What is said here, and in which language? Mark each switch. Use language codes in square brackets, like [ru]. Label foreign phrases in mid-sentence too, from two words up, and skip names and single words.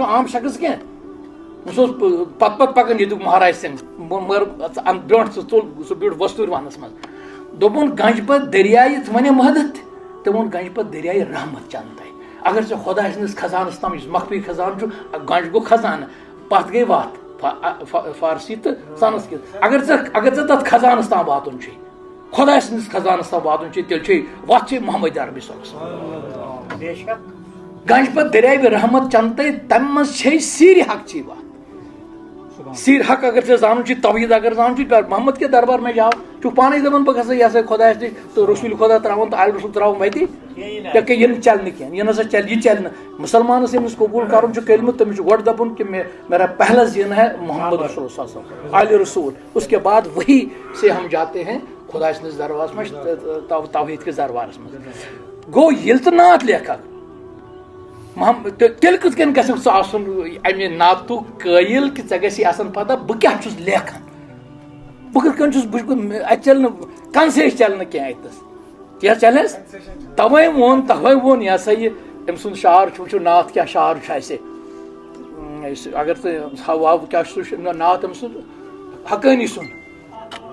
[ks] کانٛہہ عام شخص کینٛہہ سہ اوس پتہٕ پکان ییٚتیُک مہاراج سنگھ مگر برونٛٹھ ژٕ ژوٚل سُہ بیوٗٹھ وۄستوٗرۍ ونس منٛز دوٚپُن گنٛجہِ پتہٕ دریاے ژٕ ونے وحدت تٔمۍ ووٚن گنٛجہِ پتہٕ دریاے رحمت چنتے اگر ژےٚ خۄداے سٕنٛدِس خزانس تام یُس مخفی خزانہٕ چھُ گنٛجہِ گوٚو خزانہٕ پتھ گٔے وتھ فارسی تہٕ سنسکرت اگر ژےٚ تتھ خزانس تام واتُن چھُے خۄداے سٕنٛدِس خزانس تام واتُن چھُے تیٚلہِ چھُے وتھ چھے محمد عربی صٲبس گنٛجہِ پتہٕ دریاے رحمت چنتے تمہِ منٛز چھے سیٖرِ حقچی وتھ سیر حق اگر ژےٚ زانُن چھُے توحیٖد اگر زانُن چھُے [ur] محمد کے دربار میں جاو [ks] چھُکھ پانے دپان بہٕ گژھٕ یہ سا خۄدایس نِش تہٕ رسوٗل خۄدا تراوُن تہٕ آلہِ رسوٗل تراوُن وتی کیٛاہ یہِ نہٕ چلہِ نہٕ کینٛہہ یہِ نسا چلہِ یہِ چلہِ نہٕ مسلمانس ییٚمِس قبوٗل کرُن چھُ کٔرمُت تٔمِس چھُ گۄڈٕ دپُن [ur] کہ میرا پہلا زین ہے محمد رسول [ar] صلی اللہ علیہ وسلم [ur] آلِ رسول اس کے بعد وہی سے ہم جاتے ہیں [ks] خۄداے سٕنٛدِس دربارس منٛز توحیٖد کِس دربارس منٛز گوٚو ییٚلہِ ژٕ نعت لیکھکھ تیٚلہِ کِتھ کٔنۍ گژھکھ ژٕ آسُن امہِ نعتُک قٲیِل کہ ژےٚ گژھی آسن پتہ بہٕ کیٛاہ چھُس لیکھان بہٕ کِتھ کٔنۍ چھُس اتہِ چلہِ نہٕ کنسیش چلہِ نہٕ کینٛہہ اتنس کینٛہہ چلہِ حظ توے ووٚن یہ ہسا یہِ أمۍ سُنٛد شعر چھُ وٕچھو نعت کیٛاہ شعر چھُ اسہِ اگر ژٕ ہاو کیٛاہ چھُ سُہ نعت أمۍ سُنٛد حقٲنی سُنٛد